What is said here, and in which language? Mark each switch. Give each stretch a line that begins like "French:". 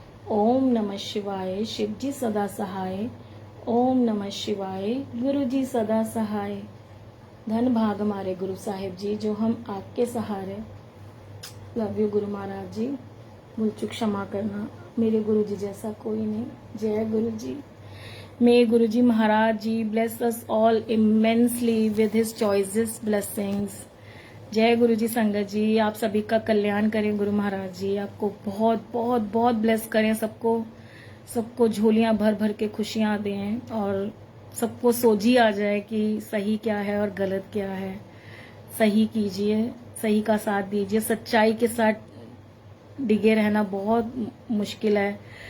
Hindi: ओम नमः शिवाय, शिव जी सदा सहाय। ओम नमः शिवाय, गुरु जी सदा सहाय। धन भाग हमारे गुरु साहिब जी, जो हम आपके सहारे। लव यू गुरु महाराज जी, भूल चूक क्षमा करना, मेरे गुरु जी जैसा कोई नहीं। जय गुरु जी।
English: May Guruji Maharaj Ji bless us all immensely with his choicest blessings.
Hindi: जय गुरु जी। संगत जी आप सभी का कल्याण करें गुरु महाराज जी, आपको बहुत बहुत बहुत ब्लेस करें, सबको झोलियां भर भर के खुशियां दें और सबको सोझी आ जाए कि सही क्या है और गलत क्या है। सही कीजिए, सही का साथ दीजिए। सच्चाई के साथ डिगे रहना बहुत मुश्किल है।